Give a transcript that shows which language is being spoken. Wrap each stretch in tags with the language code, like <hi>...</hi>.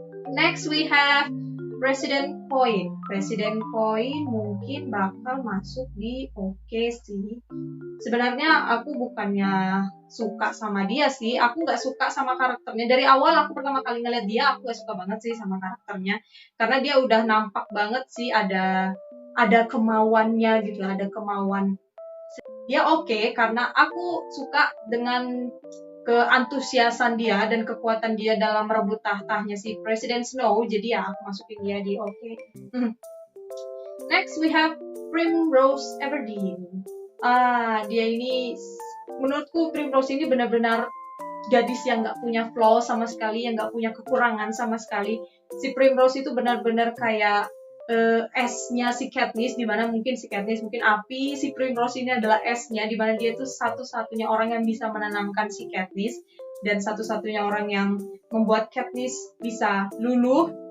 <en>Next we have President Point.</en> <id>President Point mungkin bakal masuk di oke sih. Sebenarnya aku bukannya suka sama dia sih. Aku nggak suka sama karakternya. Dari awal aku pertama kali ngeliat dia, aku gak suka banget sih sama karakternya. Karena dia udah nampak banget sih ada kemauannya gitu, ada kemauan. Dia oke karena aku suka dengan keantusiasan dia dan kekuatan dia dalam merebut tahtanya si Presiden Snow. Jadi ya aku masukin dia di oke.</id> <en>Next we have Primrose Everdeen.</en> <id>Dia ini menurutku Primrose ini benar-benar gadis yang nggak punya flaw sama sekali, yang nggak punya kekurangan sama sekali. Si Primrose itu benar-benar kayak S-nya si Katniss, dimana mungkin si Katniss mungkin api, si Primrose ini adalah S-nya, dimana dia itu satu-satunya orang yang bisa menenangkan si Katniss dan satu-satunya orang yang membuat Katniss bisa luluh.</id>